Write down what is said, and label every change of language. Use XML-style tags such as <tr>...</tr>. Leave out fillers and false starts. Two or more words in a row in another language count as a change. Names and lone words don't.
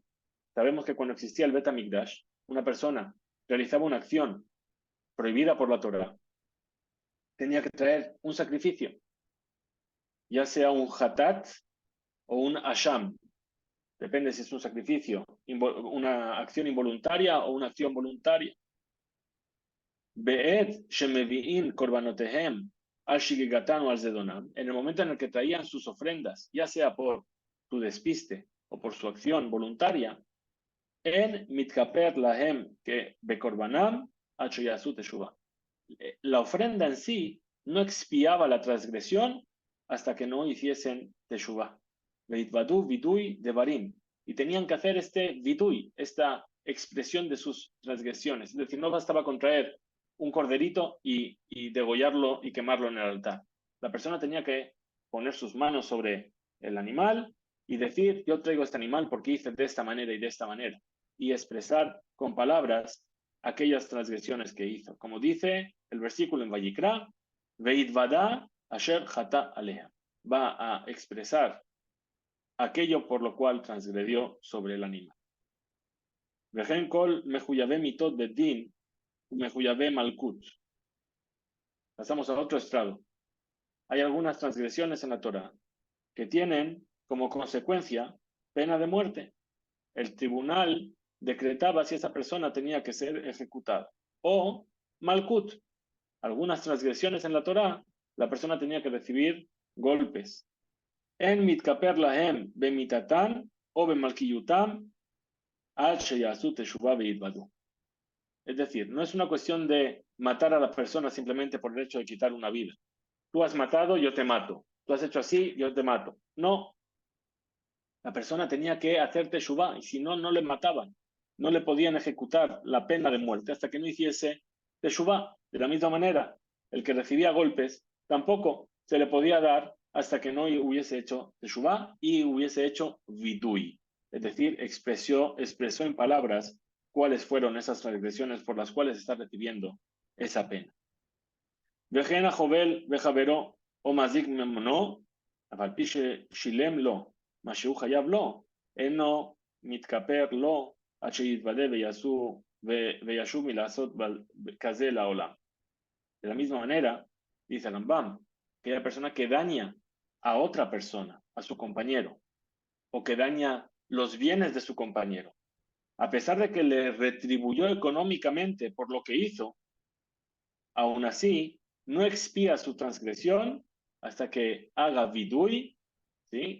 <es>Sabemos que cuando existía el Bet HaMikdash, una persona realizaba una acción prohibida por la Torah, tenía que traer un sacrificio, ya sea un hatat o un asham. Depende si es un sacrificio, una acción involuntaria o una acción voluntaria.</es> <he>בעת שמביאין קרבנותיהם על שגגתן או על זדונם.</he> <es>En el momento en el que traían sus ofrendas, ya sea por su despiste o por su acción voluntaria,</es> <he>אין מתכפר להם que בקרבנם עד שיעשו תשובה.</he> <es>La ofrenda en sí no expiaba la transgresión hasta que no hiciesen teshuva.</es> <he>ויתודו וידוי דברים.</he> <es>Y tenían que hacer este vidui, esta expresión de sus transgresiones. Es decir, no bastaba con traer un corderito y degollarlo y quemarlo en el altar. La persona tenía que poner sus manos sobre el animal y decir, yo traigo este animal porque hice de esta manera y de esta manera. Y expresar con palabras aquellas transgresiones que hizo. Como dice el versículo en Vayikra,</es> <he>והתודה אשר חטא עליה.</he> <es>Va a expresar aquello por lo cual transgredió sobre el animal.</es> <he>וכן כל מחויבי מיתות בית דין מחויבי מלקות.</he> <es>Pasamos a otro estrado. Hay algunas transgresiones en la Torah que tienen como consecuencia pena de muerte. El tribunal decretaba si esa persona tenía que ser ejecutada. O malkut. Algunas transgresiones en la Torah, la persona tenía que recibir golpes.</es> <he>אין מתכפר להם במיתתן או במלקיותם עד שיעשו תשובה ויתודו.</he> <es>Es decir, no es una cuestión de matar a la persona simplemente por el hecho de quitar una vida. Tú has matado, yo te mato. Tú has hecho así, yo te mato. No. La persona tenía que hacer teshuva y si no, no le mataban. No le podían ejecutar la pena de muerte hasta que no hiciese teshuva. De la misma manera, el que recibía golpes tampoco se le podía dar hasta que no hubiese hecho teshuva y hubiese hecho vidui. Es decir, expresó en palabras cuáles fueron esas transgresiones por las cuales está recibiendo esa pena.</es> <he>וכן החובל בחבירו או המזיק ממונו, אף על פי ששילם לו, מה שהוא חייב לו, אינו מתכפר לו, עד שיתוודה וישוב מלעשות כזה לעולם.</he> <es>De la misma manera, dice Rambam, que la persona que daña a otra persona, a su compañero, o que daña los bienes de su compañero, a pesar de que le retribuyó económicamente por lo que hizo, aún así no expía su transgresión hasta que haga vidui, ¿sí?</es>